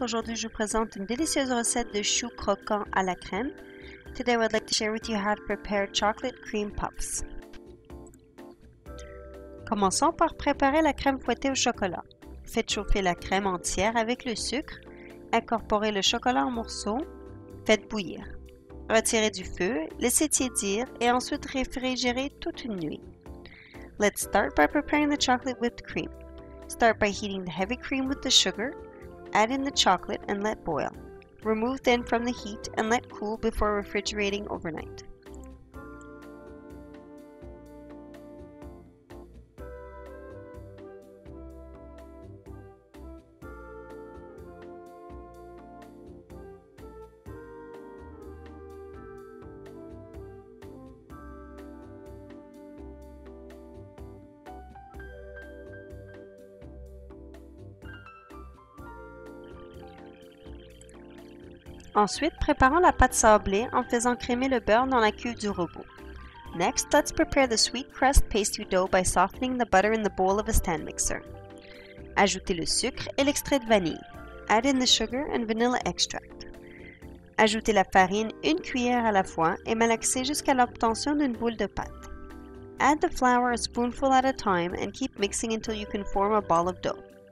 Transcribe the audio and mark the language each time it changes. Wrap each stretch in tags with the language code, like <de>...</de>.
<fr>Aujourd'hui, je vous présente une délicieuse recette de choux croquants à la crème.</fr> <en>Today, I would like to share with you how to prepare chocolate cream puffs.</en> <fr>Commençons par préparer la crème fouettée au chocolat. Faites chauffer la crème entière avec le sucre. Incorporez le chocolat en morceaux. Faites bouillir. Retirez du feu, laissez tiédir et ensuite réfrigérez toute une nuit.</fr> <en>Let's start by preparing the chocolate whipped cream. Start by heating the heavy cream with the sugar, add in the chocolate and let boil. Remove then from the heat and let cool before refrigerating overnight.</en> <fr>Ensuite, préparons la pâte sablée en faisant crémer le beurre dans la cuve du robot.</fr> <en>Next, let's prepare the sweet crust pastry dough by softening the butter in the bowl of a stand mixer.</en> <fr>Ajoutez le sucre et l'extrait de vanille.</fr> <en>Add in the sugar and vanilla extract.</en> <fr>Ajoutez la farine une cuillère à la fois et malaxez jusqu'à l'obtention d'une boule de pâte.</fr> <en>Add the flour a spoonful at a time and keep mixing until you can form a ball of dough.</en>